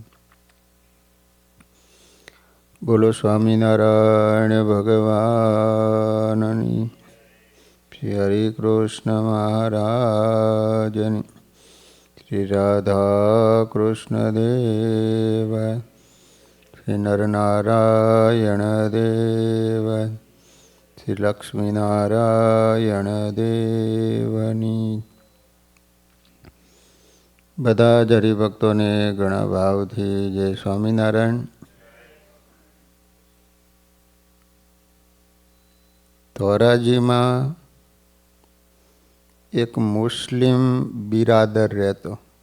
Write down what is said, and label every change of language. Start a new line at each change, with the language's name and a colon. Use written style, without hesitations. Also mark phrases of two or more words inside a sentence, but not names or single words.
Gujarati: બોલો સ્વામીનારાયણ ભગવાનની, શ્રી હરિ કૃષ્ણ મહારાજની, શ્રી રાધા કૃષ્ણ દેવાય, શ્રી નરનારાયણ દેવાય, શ્રી લક્ષ્મીનારાયણ દેવની। બધા જ હરિભક્તોને ઘણા ભાવથી જય સ્વામિનારાયણ। ધોરાજીમાં એક મુસ્લિમ બિરાદર રહેતો.